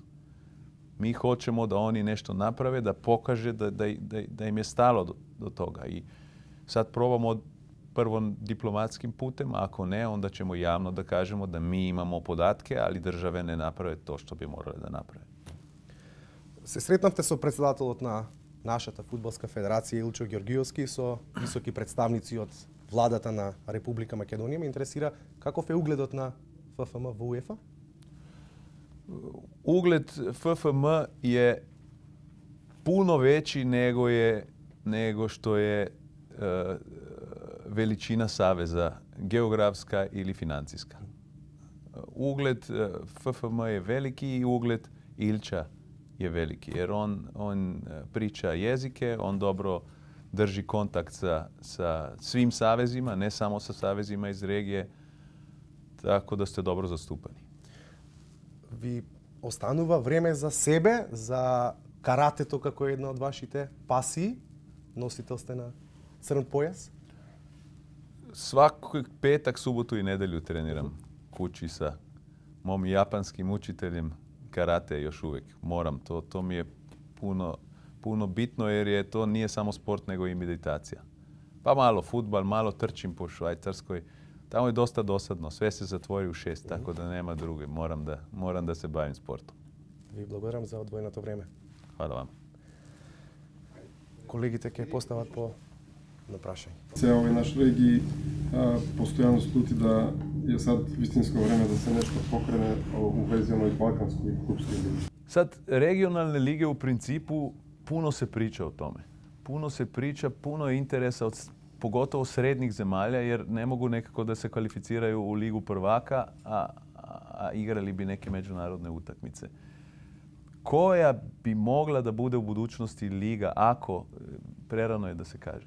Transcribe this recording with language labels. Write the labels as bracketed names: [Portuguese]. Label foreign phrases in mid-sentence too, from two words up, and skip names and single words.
[Croatian] Mi hoćemo da oni nešto naprave, da pokaže da im je stalo do toga. I sad probamo prvo diplomatskim putem, a ako ne, onda ćemo javno da kažemo da mi imamo podatke, ali države ne naprave to što bi morale da naprave. [Macedonian] Се сретнавте со председателот на нашата фудбалска федерација Илчо Ѓоргиевски, со високи представници од владата на Република Македонија. Ме интересира каков е угледот на ФФМ во УЕФА? [Croatian] Ugled FFM je puno veći nego što je veličina saveza, geografska ili financijska. Ugled FFM je veliki i ugled Ilča je veliki, jer on priča jezike, on dobro drži kontakt sa svim savezima, ne samo sa savezima iz regije, tako da ste dobro zastupani. [Macedonian] Ви останува време за себе, за каратето како една од вашите пасии? Носител сте на црн појас? [Croatian] Svaki petak, subotu i nedjelju treniram kući sa mom japanskim učiteljem karate još uvijek. Moram, to mi je puno bitno jer to nije samo sport nego i meditacija. Pa malo fudbal, malo trčim po Švajcarskoj. Tamo je dosta dosadno, sve se zatvori u 6, tako da nema druge. Moram da se bavim sportom. [Macedonian] Ви благодарам за одвоеното време. [Croatian] Hvala vam. [Macedonian] Колегите ќе постават по на прашање. Цел овој наш регии постојано слути да е сад вистинско време да се нешто покрене у вези оној балкански клубски лиги. [Croatian] Sad, regionalne lige u principu puno se priča o tome. Puno se priča, puno je interesa pogotovo srednjih zemalja, jer ne mogu nekako da se kvalificiraju u ligu prvaka, a igrali bi neke međunarodne utakmice. Koja bi mogla da bude u budućnosti liga, ako, prerano je da se kaže.